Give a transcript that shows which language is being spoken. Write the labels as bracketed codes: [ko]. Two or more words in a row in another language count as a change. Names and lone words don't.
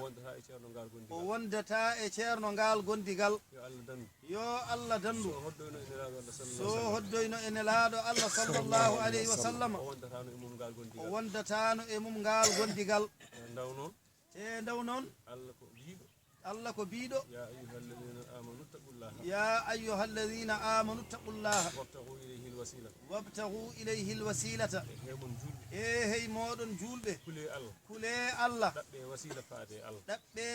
[ff] O wondata e ceerno ngal gondigal. O wondata e ceerno ngal gondigal. Yo Allah dandu. Yo Allah dandu. So hoddoyno e Nelaɗo Allah sallallahu So [ar] عليه وسلم. [ff] hoddoyno e Nelaɗo Allah [ar] صلى الله عليه وسلم. [ff] O wondatano e mum ngal gondigal. O wondatano e mum ngal gondigal. E ndaw noon. Te ndaw noon. Allah ko biɗo. Allah ko biɗo. [ar] يا أيها الذين آمنوا اتقوا الله. يا أيها الذين آمنوا اتقوا الله. وابتغوا إليه الوسيلة. وابتغوا إليه الوسيلة. [ff] E he mon julɓe. E hey moɗon julɓe. Kule Allah. Kule Allah. Ɗaɓɓe wasila faade Allah. Ɗaɓɓe